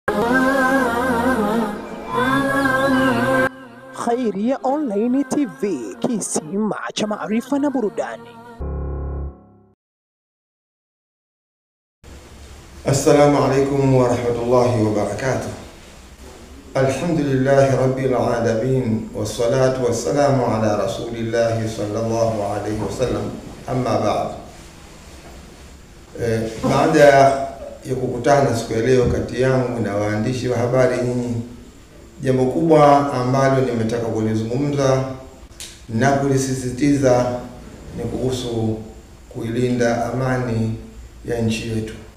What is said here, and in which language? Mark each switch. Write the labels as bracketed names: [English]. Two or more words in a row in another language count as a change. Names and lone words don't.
[Swahili] Khairia Online TV, kisima cha maarifa na burudani. [Arabic] السلام عليكم ورحمة الله وبركاته. الحمد لله رب العالمين والصلاة والسلام على رسول الله صلى الله عليه وسلم أما بعد. [Swahili] Baada ya kukutana siku ya leo kati yangu na waandishi wa habari nyinyi, jambo kubwa ambalo nimetaka kulizungumza na kulisisitiza ni kuhusu kuilinda amani ya nchi yetu.